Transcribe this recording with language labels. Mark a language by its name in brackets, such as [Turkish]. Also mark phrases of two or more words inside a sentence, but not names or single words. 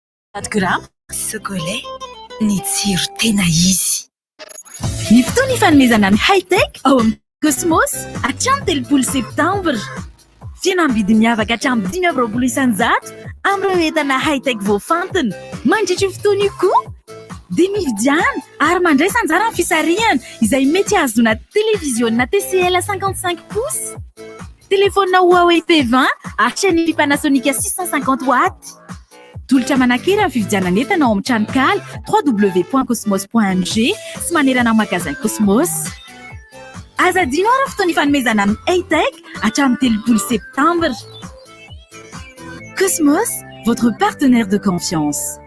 [Malagasy] grama. Chocolat ny tsiro tena izy. Ny fotoana ifanomezana ny high-tech ao amin'ny Cosmos hatramin'ny 3 septambra. Fihenam-bidy miavaka hatramin'ny 5,20 isanjato amin'ireo entana high-tech voafantina. Mandritra io fotoana io koa dia mividiana ary mandray sanjara amin'ny fisarihana izay mety azona télévision TCL 55 pouces, téléphone Huawei P20 ary chaîne Panasonic 650 watts. Tolotra manakera amin'ny fividianana entana ao amin'ny tranokala www.cosmos.ng sy manerana amin'ny magasin Cosmos. Azadino ary fotoana ifanomezana amin'ny high-tech hatramin'ny 3 septambra. [French] Cosmos, votre partenaire de confiance.